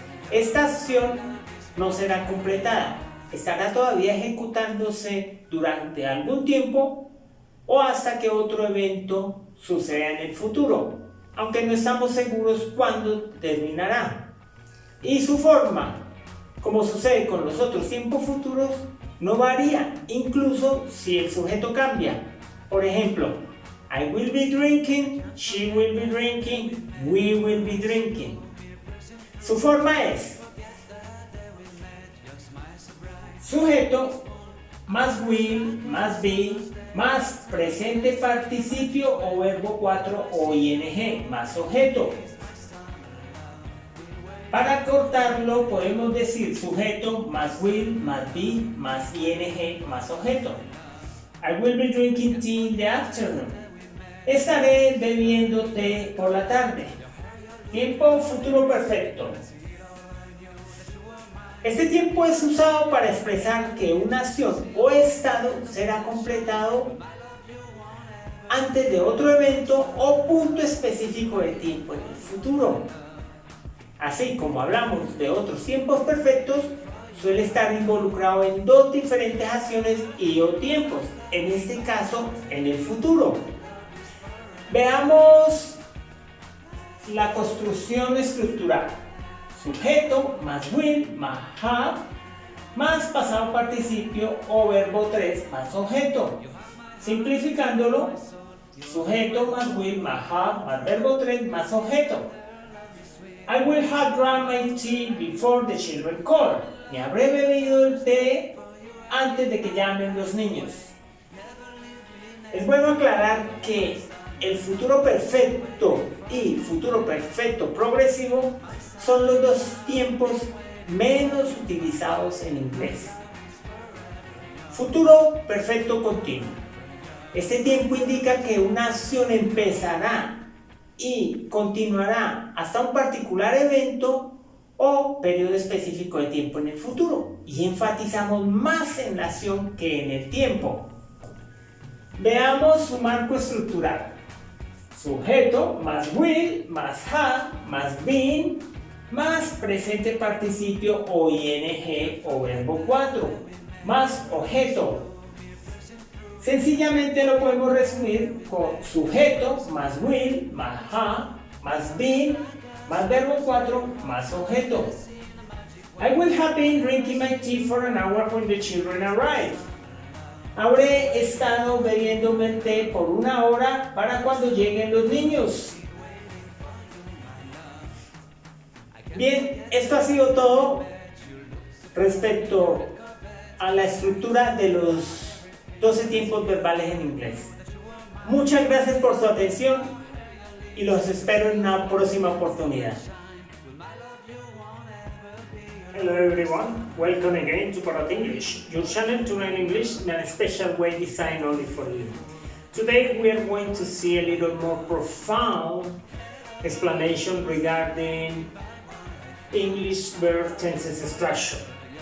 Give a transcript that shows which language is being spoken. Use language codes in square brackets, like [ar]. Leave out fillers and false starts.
[es] Esta acción no será completada, estará todavía ejecutándose durante algún tiempo o hasta que otro evento suceda en el futuro, aunque no estamos seguros cuándo terminará. Y su forma, como sucede con los otros tiempos futuros, no varía, incluso si el sujeto cambia. Por ejemplo, [en] I will be drinking, she will be drinking, we will be drinking. [es] Su forma es sujeto más will más be más presente participio o verbo 4 o ing más objeto. Para cortarlo podemos decir sujeto más will más be más ing más objeto. [en] I will be drinking tea in the afternoon. [es] Estaré bebiendo té por la tarde. Tiempo futuro perfecto. Este tiempo es usado para expresar que una acción o estado será completado antes de otro evento o punto específico de tiempo en el futuro. Así como hablamos de otros tiempos perfectos, suele estar involucrado en dos diferentes acciones y o tiempos, en este caso en el futuro. Veamos la construcción estructural. Sujeto más will más have más pasado participio o verbo 3 más objeto. Simplificándolo, sujeto más will más have más verbo 3 más objeto. [en] I will have drunk my tea before the children call. [es] Me habré bebido el té antes de que llamen los niños. Es bueno aclarar que el futuro perfecto y futuro perfecto progresivo son los dos tiempos menos utilizados en inglés. Futuro perfecto continuo. Este tiempo indica que una acción empezará y continuará hasta un particular evento o periodo específico de tiempo en el futuro, y enfatizamos más en la acción que en el tiempo. Veamos su marco estructural. Sujeto más will más have más been más presente participio o ing o verbo 4 más objeto. Sencillamente lo podemos resumir con sujeto más will más have más been más verbo 4 más objeto. [en] I will have been drinking my tea for an hour when the children arrive. [es] Habré estado bebiéndome el té por una hora para cuando lleguen los niños. Bien, esto ha sido todo respecto a la estructura de los 12 tiempos verbales en inglés. Muchas gracias por su atención y los espero en una próxima oportunidad. [en] Hello everyone, welcome again to Parrot English, your channel to learn English in a special way designed only for you. Today we are going to see a little more profound explanation regarding English verb tenses structure.